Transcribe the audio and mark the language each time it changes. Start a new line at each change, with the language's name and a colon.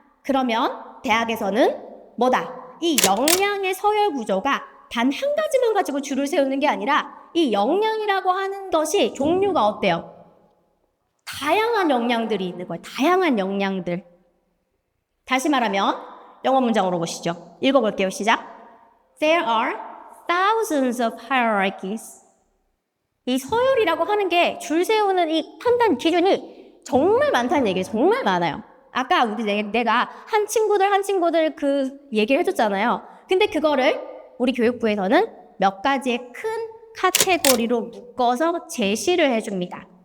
Korean: 그러면 대학에서는 뭐다? 이 역량의 서열 구조가 단 한 가지만 가지고 줄을 세우는 게 아니라 이 역량이라고 하는 것이 종류가 어때요? 다양한 역량들이 있는 거예요. 다양한 역량들. 다시 말하면 영어 문장으로 보시죠. 읽어볼게요. 시작.
English: There are thousands of hierarchies.
Korean: 이 서열이라고 하는 게 줄 세우는 이 판단 기준이 정말 많다는 얘기예요. 정말 많아요. 아까 내가 한 친구들 그 얘기를 해줬잖아요. 근데 그거를 우리 교육부에서는 몇 가지의 큰 카테고리로 묶어서 제시를 해줍니다.